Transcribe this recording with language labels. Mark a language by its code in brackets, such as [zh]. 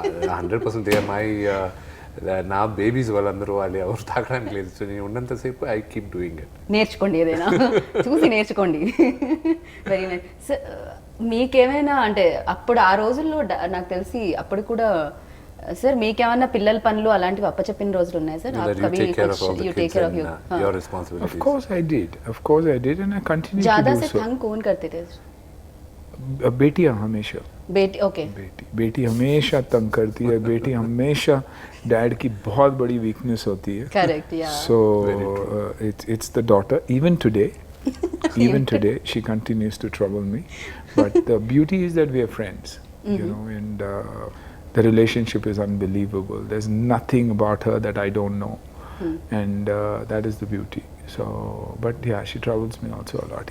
[te] 100% నా బేబీస్ వాళ్ళందరూ వాళ్ళు ఎవరు తాగడానికి లేదు. సో నేను ఉన్నంతసేపు [en] I keep doing it. [te] నేర్చుకోండి, ఏదైనా చూసి నేర్చుకోండి. [en] Very nice. [te] మీకేమైనా అంటే అప్పుడు ఆ రోజుల్లో నాకు తెలిసి అప్పుడు కూడా సార్ మీకేమన్నా పిల్లల పనులు అలాంటివి అప్పచెప్పిన రోజులు ఉన్నాయి sir? [en] You take care of your responsibilities. Of course I did and I continue to do so. [hi] ज़्यादा से तंग कौन करते थे? बेटियां हमेशा. बेटी हमेशा तंग करती है. बेटी हमेशा डैड की बहुत बड़ी वीकनेस होती है. [en] Correct, yeah. So it's the daughter. Even today she continues to trouble me. But the beauty is that we are friends. You know, and The relationship is unbelievable. There's nothing about her that I don't know. And that is the beauty. So, but yeah, she troubles me also a lot.